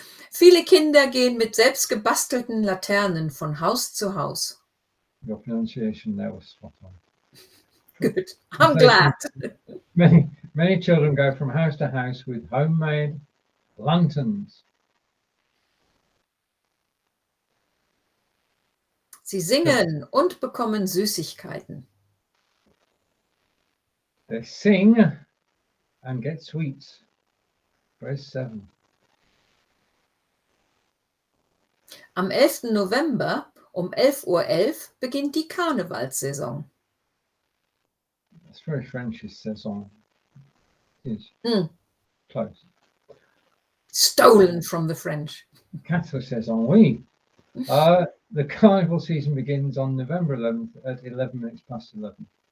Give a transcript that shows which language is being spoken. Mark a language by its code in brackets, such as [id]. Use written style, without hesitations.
[de] Viele Kinder gehen mit selbstgebastelten Laternen von Haus zu Haus. [en] Your pronunciation there was spot on. Good. I'm glad. Many children go from house to house with homemade lanterns. [de] Sie singen und bekommen Süßigkeiten. [en] They sing and get sweets. Verse 7. [de] Am 11. November um 11:11 Uhr beginnt die Karnevalssaison. [en] That's very French, saison. Is close. Stolen from the French. Catholic saison, oui. The carnival season begins on November 11th at 11 minutes past 11.